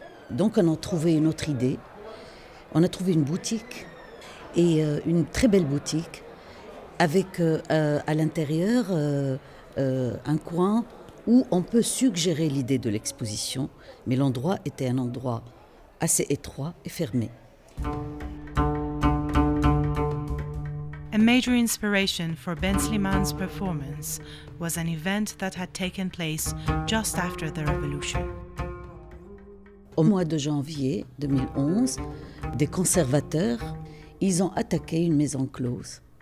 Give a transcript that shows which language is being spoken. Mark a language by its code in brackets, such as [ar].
[fr] Donc on a trouvé une autre idée, on a trouvé une boutique, et une très belle boutique, avec à l'intérieur un coin où on peut suggérer l'idée de l'exposition, mais l'endroit était un endroit assez étroit et fermé. [en] A major inspiration for Ben Slimane's performance was an event that had taken place just after the revolution. [fr] Au mois de janvier 2011, des conservateurs, ils ont attaqué une maison close.